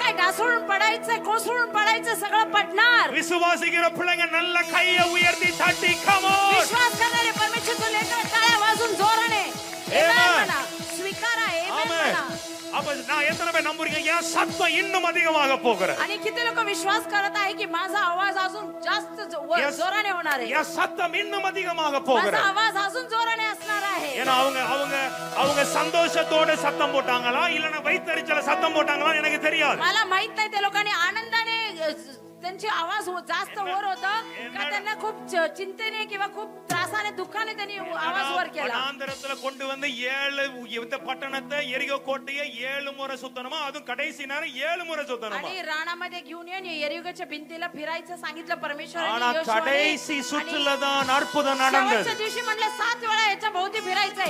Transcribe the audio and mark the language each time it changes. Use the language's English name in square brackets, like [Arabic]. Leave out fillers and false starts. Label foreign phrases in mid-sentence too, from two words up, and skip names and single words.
[Marathi] ढासळून पडायचं कोसळून पडायचं सगळं पडणार [Tamil] விசுவாசிக்கிற பிள்ளைங்க நல்ல கையை உயர்த்தி தட்டி [English] come on. [Marathi] विश्वास करणारे परमेश्वरचं लेकरं टाळ्या वाजून जोराने Amen. Amen म्हणा. स्वीकारा Amen [Tamil] ஆமென். [Marathi] म्हणा. [Tamil] அப்ப நான் எத்தனை பேர் நம்புறீங்க என் சத்தம் இன்னும் அதிகமாக போகிறது [Marathi] आणि किती लोक विश्वास करत आहे की माझा आवाज अजून जास्त Yes. जोराने होणार आहे [Tamil] என் சத்தம் இன்னும் அதிகமாக [Marathi] माझा [Tamil] போகிறது [Marathi] आवाज अजून जोराने असणार आहे [Tamil] ஏன்னா அவங்க அவங்க அவங்க சந்தோஷத்தோட சத்தம் போட்டாங்களா இல்லனா வைத்தறிச்சல சத்தம் போட்டாங்களா எனக்கு தெரியாது [Marathi] मला माहित नाही त्या लोकांनी आनंदाने त्यांची आवाज जास्त वर होता का त्यांना खूप चिंतेने किंवा खूप त्रासाने दुःखाने त्यांनी आवाज वर केला [Tamil] வனாந்தரத்துல கொண்டு வந்து 7 இந்த பட்டணத்தை எரிகோ கோட்டையை 7 முறை சுத்தணுமா அதுவும் கடைசி நேரம் 7 முறை சுத்தணுமா [Marathi] आणि राणामध्ये घेऊन येऊन यरीगोच्या भिंतीला फिरायचं सांगितलं [Tamil] ஆனா [Marathi] परमेश्वराने [Tamil] கடைசி சுற்றுல தான் அற்புதம் நடந்தது [Marathi] शेवटच्या दिवशी म्हणलं 7 वेळा याच्या भोवती फिरायचंय